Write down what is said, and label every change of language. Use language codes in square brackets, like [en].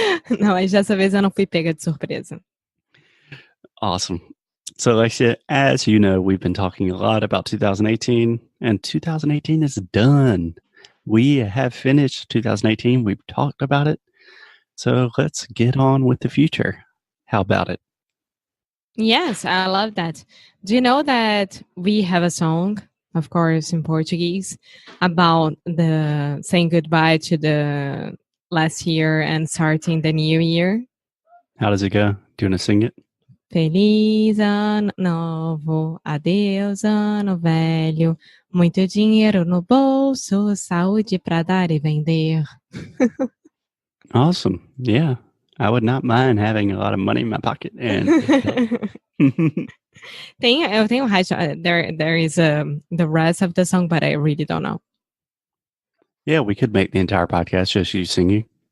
[pt] Não, mas dessa vez eu não fui pega de surpresa. [en] Awesome. So, Alexia, as you know, we've been talking a lot about 2018, and 2018 is done. We have finished 2018. We've talked about it. So let's get on with the future. How about it? Yes, I love that. Do you know that we have a song, of course, in Portuguese, about the saying goodbye to the last year and starting the new year? How does it go? Do you want to sing it? [pt] Feliz ano novo, adeus ano velho, muito dinheiro no bolso, saúde pra dar e vender. [en] Awesome. Yeah. I would not mind having a lot of money in my pocket. And [pt] eu tenho [en] there is the rest of the song, but I really don't know. Yeah, we could make the entire podcast just you singing.